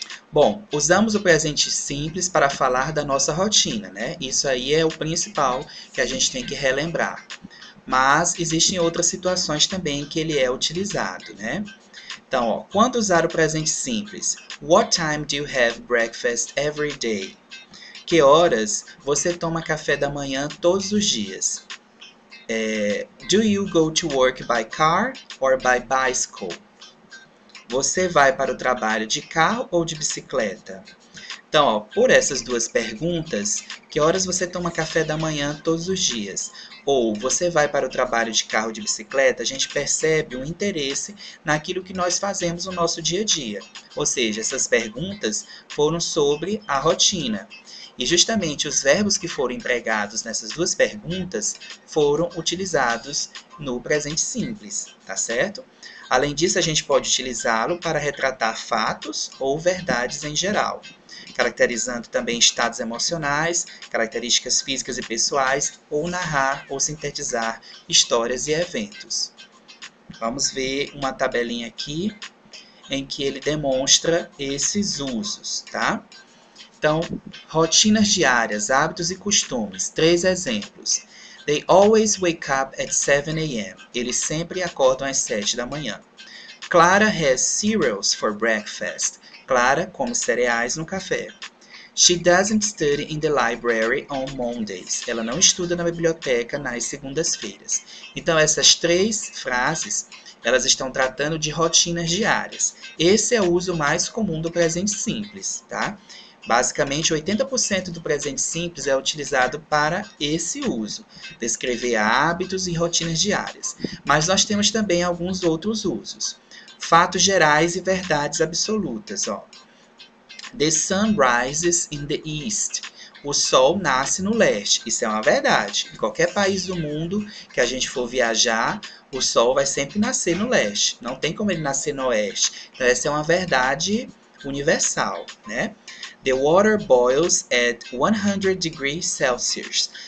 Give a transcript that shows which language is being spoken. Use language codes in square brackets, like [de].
[pt] Bom, usamos o presente simples para falar da nossa rotina, né? Isso aí é o principal que a gente tem que relembrar. Mas existem outras situações também que ele é utilizado, né? Então, ó, quando usar o presente simples? [en] What time do you have breakfast every day? [pt] Que horas você toma café da manhã todos os dias? [en] Do you go to work by car or by bicycle? [pt] Você vai para o trabalho de carro ou de bicicleta? Então, ó, por essas duas perguntas, que horas você toma café da manhã todos os dias? Ou você vai para o trabalho de carro ou de bicicleta, a gente percebe um interesse naquilo que nós fazemos no nosso dia a dia. Ou seja, essas perguntas foram sobre a rotina. E justamente os verbos que foram empregados nessas duas perguntas foram utilizados no presente simples, tá certo? Além disso, a gente pode utilizá-lo para retratar fatos ou verdades em geral, caracterizando também estados emocionais, características físicas e pessoais, ou narrar ou sintetizar histórias e eventos. Vamos ver uma tabelinha aqui em que ele demonstra esses usos, tá? Então, rotinas diárias, hábitos e costumes. 3 exemplos. [en] They always wake up at 7 a.m. [pt] Eles sempre acordam às 7 da manhã. [en] Clara has cereals for breakfast. [pt] Clara come cereais no café. [en] She doesn't study in the library on Mondays. [pt] Ela não estuda na biblioteca nas segundas-feiras. Então, essas 3 frases, elas estão tratando de rotinas diárias. Esse é o uso mais comum do presente simples, tá? Basicamente, 80% do presente simples é utilizado para esse uso, descrever hábitos e rotinas diárias. Mas nós temos também alguns outros usos. Fatos gerais e verdades absolutas. Ó. [en] The sun rises in the east. [pt] O sol nasce no leste. Isso é uma verdade. Em qualquer país do mundo que a gente for viajar, o sol vai sempre nascer no leste. Não tem como ele nascer no oeste. Então, essa é uma verdade universal, né? [en] The water boils at 100 degrees Celsius.